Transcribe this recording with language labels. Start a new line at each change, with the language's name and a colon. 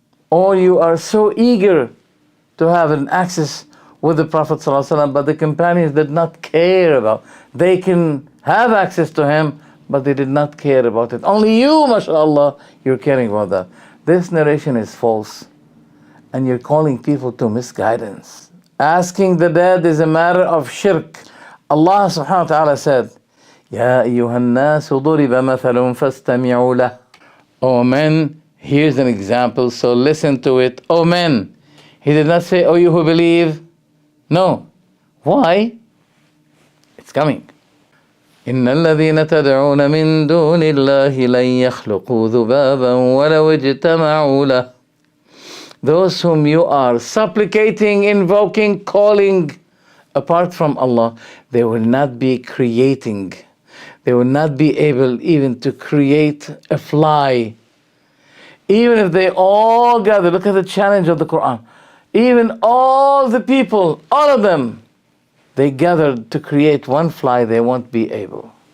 English: Or you are so eager to have an access with the Prophet ﷺ, but the companions did not care about. They can have access to him, but they did not care about it. Only you, mashallah, you're caring about that. this narration is false, and you're calling people to misguidance. Asking the dead is a matter of shirk. Allah subhanahu wa ta'ala said,
Arabic: يَا أَيُّهَا النَّاسُ ضُرِبَ مَثَلٌ فَاسْتَمِعُوا لَهُ.
English: O men, here's an example, so listen to it. O men. He did not say, O you who believe. No. Why? It's coming.
Arabic: إن الذين تدعون من دون الله لن يخلقوا ذبابا ولو اجتمعوا له.
English: Those whom you are supplicating, invoking, calling apart from Allah, they will not be creating. They will not be able even to create a fly. Even if they all gather, look at the challenge of the Quran. Even all the people, all of them, they gathered to create one fly, they won't be able.